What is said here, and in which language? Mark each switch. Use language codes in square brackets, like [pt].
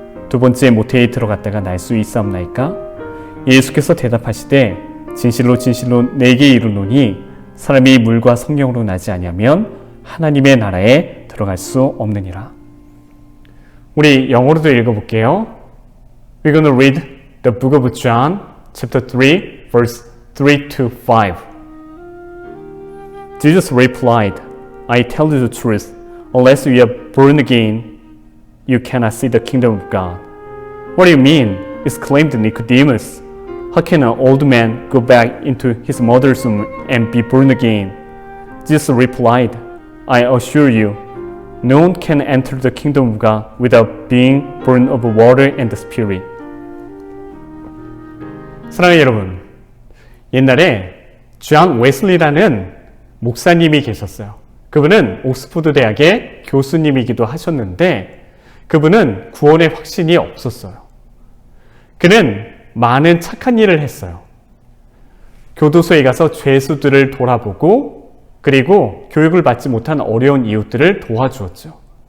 [ko] 두 번째 모태에 들어갔다가 날 수 있사옵나이까? 예수께서 대답하시되 진실로 진실로 내게 이르노니 사람이 물과 성령으로 나지 아니하면 하나님의 나라에 들어갈 수 없느니라. 우리 영어로도 읽어볼게요. [en] We're going to read the book of John, chapter 3, verse 3 to 5. Jesus replied, I tell you the truth, unless you are born again, you cannot see the kingdom of God. What do you mean? Exclaimed Nicodemus. How can an old man go back into his mother's womb and be born again? Jesus replied, I assure you, no one can enter the kingdom of God without being born of water and the Spirit. [ko] 사랑하는 여러분, 옛날에 존 웨슬리라는 목사님이 계셨어요. 그분은 옥스퍼드 대학의 교수님이기도 하셨는데 그분은 구원의 확신이 없었어요. 그는 많은 착한 일을 했어요. 교도소에 가서 죄수들을 돌아보고 그리고 교육을 받지 못한 어려운 이웃들을 도와주었죠.